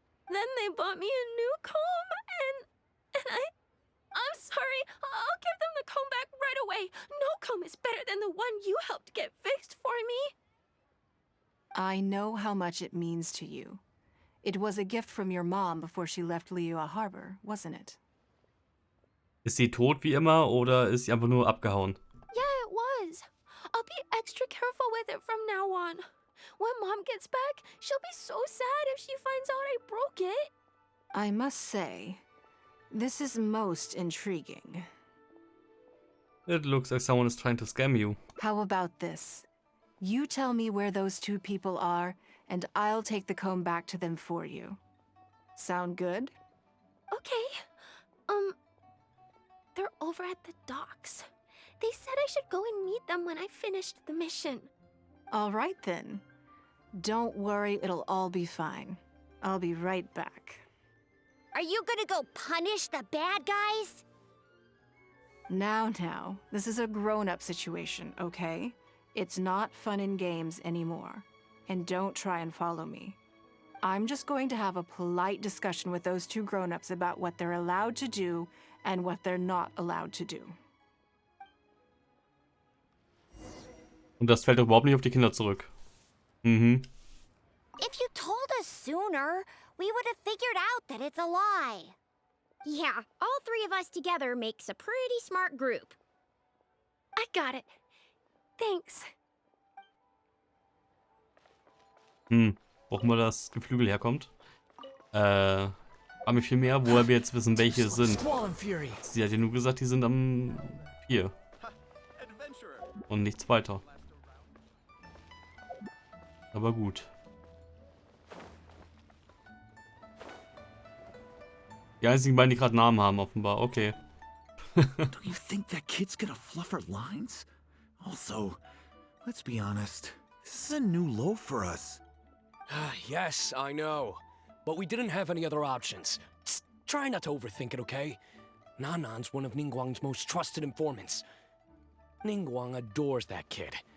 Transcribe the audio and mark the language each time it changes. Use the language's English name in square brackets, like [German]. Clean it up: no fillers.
[English] Then they bought me a new comb, and I'm sorry. I'll give them the comb back right away. No comb is better than the one you helped get fixed for me. I know how much it means to you. It was a gift from your mom before she left Liyue Harbor, wasn't it? [German] Ist sie tot wie immer oder ist sie einfach nur abgehauen? [English] Yeah, it was. I'll be extra careful with it from now on. When Mom gets back, she'll be so sad if she finds out I broke it. I must say, this is most intriguing. It looks like someone is trying to scam you. How about this? You tell me where those two people are, and I'll take the comb back to them for you. Sound good? Okay. They're over at the docks. They said I should go and meet them when I finished the mission. All right then. Don't worry, it'll all be fine. I'll be right back. Are you gonna go punish the bad guys? Now, this is a grown-up situation, okay? It's not fun and games anymore. And don't try and follow me. I'm just going to have a polite discussion with those two grown-ups about what they're allowed to do and what they're not allowed to do. [German] Und das fällt überhaupt nicht auf die Kinder zurück. Mhm. [English] If you told us sooner, we would have figured out that it's a lie. Yeah, all three of us together makes a pretty smart group. I got it. Thanks. [German] Wo immer das Geflügel herkommt. Aber mir viel mehr, woher wir jetzt wissen, welche es sind. Sie hat ja nur gesagt, die sind am Pier. Und nichts weiter. Aber gut. Die einzigen beiden, die gerade Namen haben, offenbar. [English] Okay. Do you think that kid's gonna fluff her lines? Also, let's be honest, this is a new low for us. Yes, I know. But we didn't have any other options. Just try not to overthink it, okay? Nanan's one of Ningguang's most trusted informants. Ningguang adores that kid.